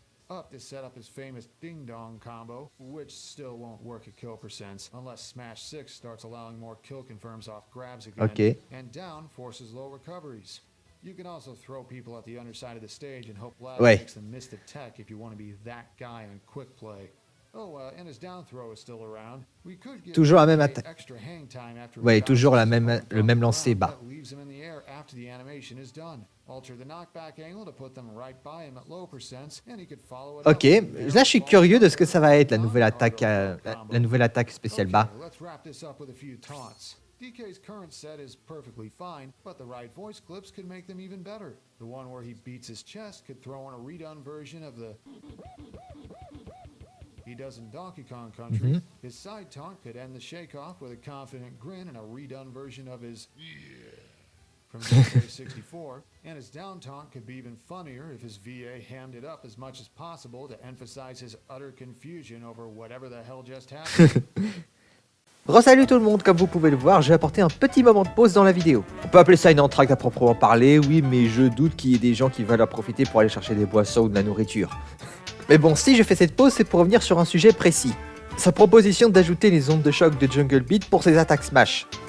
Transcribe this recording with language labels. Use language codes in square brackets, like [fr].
[en] Up to set up his famous ding-dong combo, which still won't work at kill percents unless Smash 6 starts allowing more kill confirms off grabs again, okay. And down forces low recoveries. You can also throw people at the underside of the stage and hope lag makes them miss the tech if you want to be that guy on quick play. Oh, and his down throw is still around. We could give [fr] toujours la même attaque. [en] Extra hang time after [fr] toujours le même lancer bas. [en] Leaves him in the air after the animation is done. Alter the knockback angle to put them right by him at low percents, and he could follow it. [fr] Ok, là je suis curieux de ce que ça va être la nouvelle attaque spéciale bas. [en] Let's wrap this up with a few taunts. DK's current set is perfectly fine, but the right voice clips could make them even better. The one where he beats his chest could throw in a redone version of the he does in Donkey Kong Country. His side taunt could end the shake-off with a confident grin and a redone version of his from DK 64, and his down taunt could be even funnier if his VA hammed it up as much as possible to emphasize his utter confusion over whatever the hell just happened. [fr] Re-salut tout le monde, comme vous pouvez le voir, j'ai apporté un petit moment de pause dans la vidéo. On peut appeler ça une entracte à proprement parler, oui, mais je doute qu'il y ait des gens qui veulent en profiter pour aller chercher des boissons ou de la nourriture. Mais bon, si je fais cette pause, c'est pour revenir sur un sujet précis. Sa proposition d'ajouter les ondes de choc de Jungle Beat pour ses attaques Smash.